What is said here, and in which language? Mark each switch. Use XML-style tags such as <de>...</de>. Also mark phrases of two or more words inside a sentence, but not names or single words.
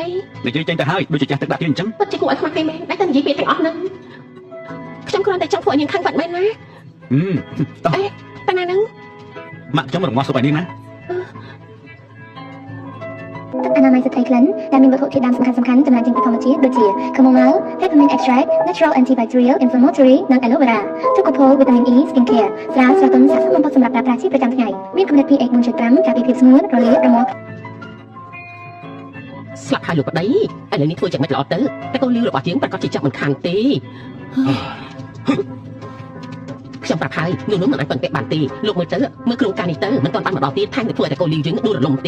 <km>និយាយចេញទៅហើយដូចជាចាស់ទឹកដាក់ទៀតអញ្ចឹង ពិតជាគួរឲ្យខ្មាស់គេមែនតែតែនិយាយពាក្យទាំងអស់ហ្នឹងខ្ញុំគ្រាន់តែចង់ធ្វើឲ្យនាងខាងបាត់មែនណា តោះ អេតែណាហ្នឹង ម៉ាក់ខ្ញុំរងាស់សុបឲ្យនាងណា ទឹកអនាម័យស្ត្រីក្លិនដែលមានវត្ថុធាតុដើមសំខាន់ៗចំណែកចេញពីធម្មជាតិដូចជា</km> <en>chamomile, peppermint extract, natural antibacterial, inflammatory</en> <km>និង</km> <en>aloe vera</en> <km>ទឹកកូផូវីតាមីន E skincare ស្រាលស្រទន់ស័ក្តិសមបំផុតសម្រាប់ប្រើប្រាស់ជាប្រចាំថ្ងៃមានគំនិត pH 4.5ការពារភាពស្ងួតរលាករមាស់ ស្លាប់ហើយលោកប្តីឥឡូវនេះធ្វើយ៉ាងម៉េចល្អទៅតែកូនលីវរបស់យើងប្រកាសជាចាប់មិនខានទេខ្ញុំប្រាប់ហើយនួនមិនអាចពឹងពាក់បានទេលោកមើលទៅមើលក្រុមការនេះទៅមិនទាន់បានមកដល់ទៀតថែមទាំងធ្វើឲ្យតែកូនលីវយើងដួលរលំទៀត</km>